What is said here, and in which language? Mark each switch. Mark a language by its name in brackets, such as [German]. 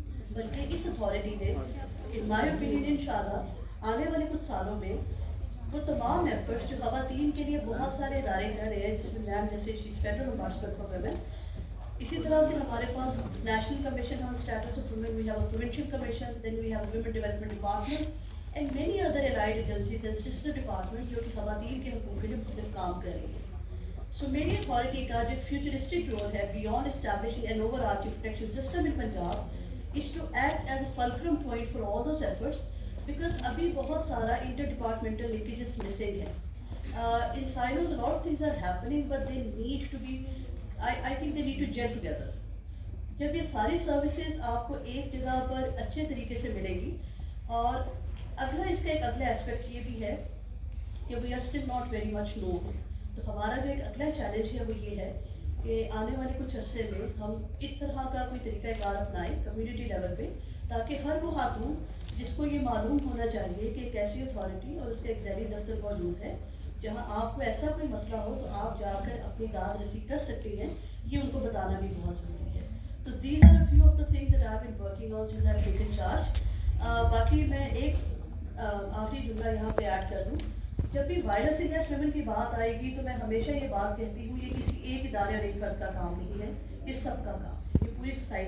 [Urdu] بلکہ اس اتھارٹی نے ان my opinion انشاءاللہ آنے والے کچھ سالوں میں وہ تمام ایفرٹس جو خواتین کے لیے بہت سارے ادارے کر رہے ہیں, جس میں میم جیسے فیڈرل امباسڈر فار ویمن, اسی طرح سے ہمارے پاس national commission on status of women, [English] we have a provincial commission, then we have a women development department and many other allied agencies and sister department [Urdu] جو کہ خواتین کے حقوق کے لیے مختلف کام کر رہی ہیں. سو میری اتھارٹی کا جو ایک فیوچرسٹک رول ہے [English] beyond establishing an overarching protection system in Punjab is to act as a fulcrum point for all those efforts, because [Urdu] ابھی بہت سارا انٹر ڈپارٹمنٹل لنکیجز مسنگ ہے. [English] In silos a lot of things are happening but they need to be I think they need to gel together. [Urdu] جب یہ ساری services آپ کو ایک جگہ پر اچھے طریقے سے ملے گی. اور اگلا اس کا ایک اگلا ایسپیکٹ یہ بھی ہے کہ [English] we are still not very much known. [Urdu] تو ہمارا جو ایک اگلا چیلنج ہے وہ یہ ہے کہ آنے والے کچھ عرصے میں ہم اس طرح کا کوئی طریقہ کار اپنائیں کمیونٹی لیول پہ, تاکہ ہر وہ خاتون جس کو یہ معلوم ہونا چاہیے کہ ایک ایسی اتھارٹی اور اس کا ایک ذیلی دفتر موجود ہے جہاں آپ کو ایسا کوئی مسئلہ ہو تو آپ جا کر اپنی داد رسی کر سکتے ہیں, یہ ان کو بتانا بھی بہت ضروری ہے. [English] تو these are a few of the things that I have been working on since I have taken charge. [Urdu] باقی میں ایک آخری جملہ یہاں پہ ایڈ کر دوں, جب بھی وائلنس اگینسٹ ویمن کی بات آئے گی تو میں ہمیشہ یہ بات کہتی ہوں یہ کسی ایک ادارے اور ایک فرد کا کام نہیں ہے, یہ سب کا کام ہے, یہ پوری سوسائٹی